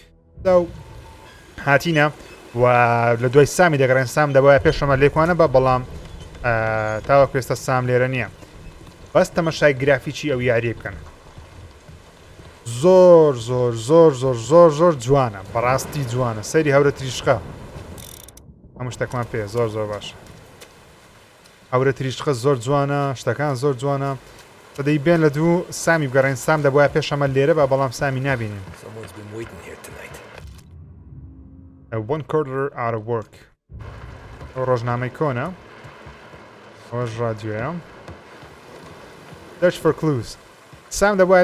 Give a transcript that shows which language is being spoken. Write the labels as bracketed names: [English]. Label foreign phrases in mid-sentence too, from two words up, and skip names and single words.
[Central Kurdish] هاتینە و لە دوای سامی دەگەڕێن سام دەبایە پێشەمە لێکوانە بە بەڵام تاوە پێستە سام لێرە نییە بەس تەمەشای گرافیکی ئەو یاریە بکەن زۆر زۆر زۆر زۆر زۆر زۆر جوانە بەڕاستی جوانە سەیری هەورە تریشقە هەموو شتێکمان پێ زۆر زۆر باشە هەورە تریشقە زۆر جوانە شتەکان زۆر جوانە دەی بێن لە دوو سامی بگەڕێن سام دەبایە پێشەمە لێرە بە بەڵام سامی نبینین [English] one quarter out of work [Central Kurdish] ئەو ڕۆژنامەی کۆنە ئەوەش ڕادیۆیە [English] search for clues [Central Kurdish] سام دەبایە